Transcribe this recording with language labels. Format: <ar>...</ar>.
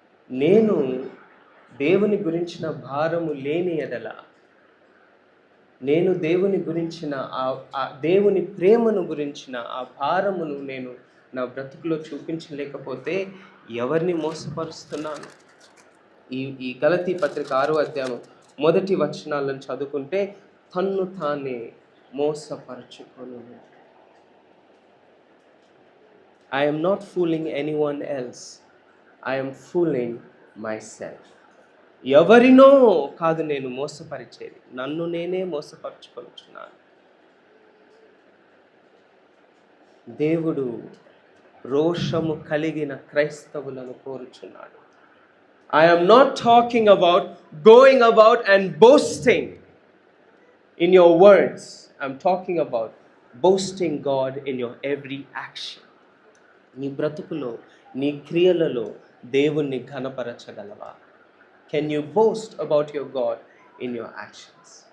<te>నేను దేవుని గురించిన భారము లేని ఎడల, నేను దేవుని గురించిన దేవుని ప్రేమను గురించిన ఆ భారమును నేను నా బ్రతుకులో చూపించలేకపోతే ఎవరిని మోసపరుస్తున్నాను? ఈ గలతీ పత్రిక 6వ అధ్యాయం మొదటి వచనాలను చదువుకుంటే, తన్ను తానే మోసపరచుకొను.</te> <en>I am not fooling anyone else. I am fooling myself.</en> <te>ఎవరినో కాదు నేను మోసపరిచేది, నన్ను నేనే మోసపరుచుకొనుచున్నాను. దేవుడు రోషము కలిగిన క్రైస్తవులను కోరుచున్నాడు.</te> <en>I am not talking about going about and boasting in your words. I am talking about boasting God in your every action.</en> <te>నీ బ్రతుకులో, నీ క్రియలలో దేవుణ్ణి ఘనపరచగలవా?</te> <en>Can you boast about your God in your actions?</en>